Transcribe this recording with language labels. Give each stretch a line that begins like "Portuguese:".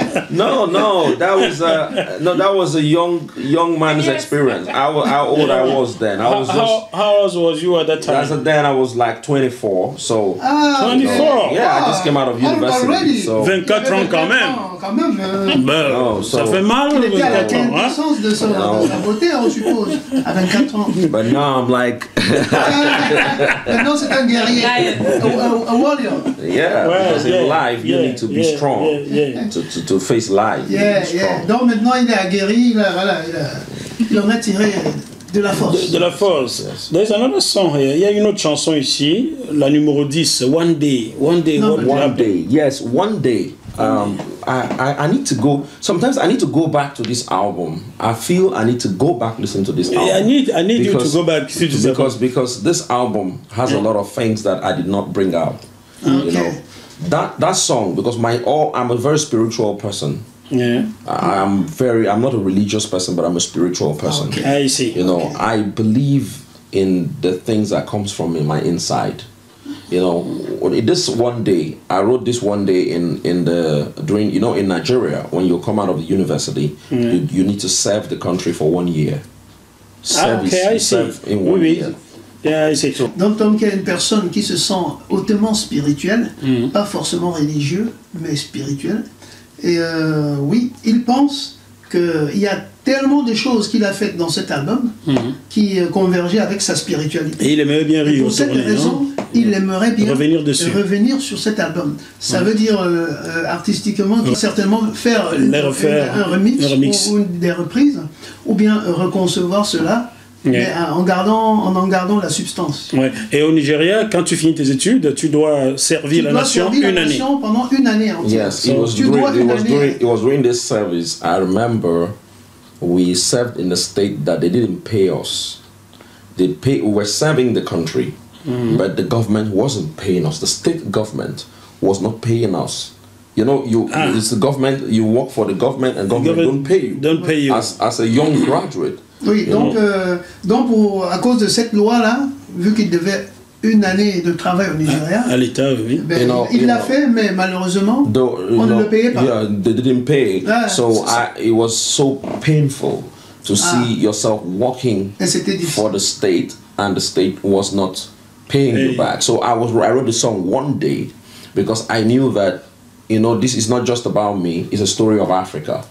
English: No, that was a young man's experience. How old I was then? I was how old was you at that time? Then I was like 24. So 24. Yeah, I just came out of university. So
French: 24 ans quand même. Ben, ça fait mal. Il était à la quintessence de la beauté, on suppose, à 24 ans.
English: But now I'm like.
French: Maintenant c'est un guerrier,
English: a warrior. Yeah, because in life you need to be strong to face life.
French: Donc maintenant il est aguerri, il en a tiré de la force. De la force.
English: Yes. There's another song here.
French: Il y a une autre chanson ici, la numéro 10, One Day.
English: One Day. One Day. Yes, One Day. I need to go. Sometimes I need to go back to this album. I feel I need to go back listen to this album. I need you to go back to this album because this album has a lot of things that I did not bring out. You know, that song, because I'm a very spiritual person. Yeah, I'm not a religious person, but I'm a spiritual person. Okay. I see. You know, I believe in the things that comes from my inside. You know, this one day, I wrote this one day in Nigeria, when you come out of the university, you need to serve the country for 1 year. I see. In 1 year. Yeah, I see.
French: Donc, Tom, qui est une personne qui se sent hautement spirituelle, pas forcément religieux, mais spirituel. Et oui, il pense qu'il y a tellement de choses qu'il a faites dans cet album qui convergeaient avec sa spiritualité. Et il aimerait bien rire. Pour cette raison, il aimerait bien revenir sur cet album. Ça veut dire artistiquement, certainement faire un remix ou des reprises, ou bien reconcevoir cela. Mais en gardant la substance. Ouais. Et au Nigeria, quand tu finis tes études, tu dois servir la nation une année. Pendant une année entière.
English: Yes, it was during this service. I remember we served in a state that they didn't pay us. We were serving the country, but the government wasn't paying us. The state government was not paying us. You know, it's the government. You work for the government, and government don't pay you. Don't pay you as a young graduate.
French: Oui, donc à cause de cette loi-là, vu qu'il devait une année de travail au Nigeria, à l'État, oui. Ben, il l'a fait, mais malheureusement, on ne le payait pas.
English: Yeah, they didn't pay. So it was so painful to see yourself working for the state, and the state was not paying you back. So I wrote the song One Day, because I knew that, you know, this is not just about me, it's a story of Africa.